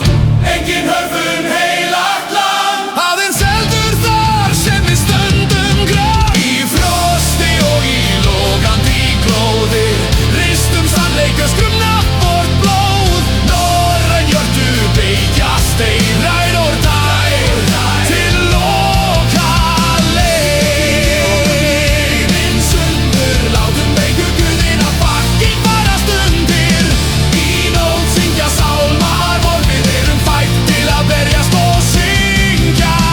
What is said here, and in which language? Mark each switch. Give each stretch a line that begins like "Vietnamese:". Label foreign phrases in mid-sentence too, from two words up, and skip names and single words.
Icelandic: Engin hörfun heilagt land, aðeins eldur þar sem við stöndum grátt. í frosti og í logandi glóði, ristum sannleik öskrum nafnvort blóð. Norræn hjörtu beigjast ei
English: ride or die,
Icelandic: til loka leiðin sundur. Látum veiku guðina fucking farast undir, í nótt syngja sálmar vor. Við erum fædd til að berjast og syngja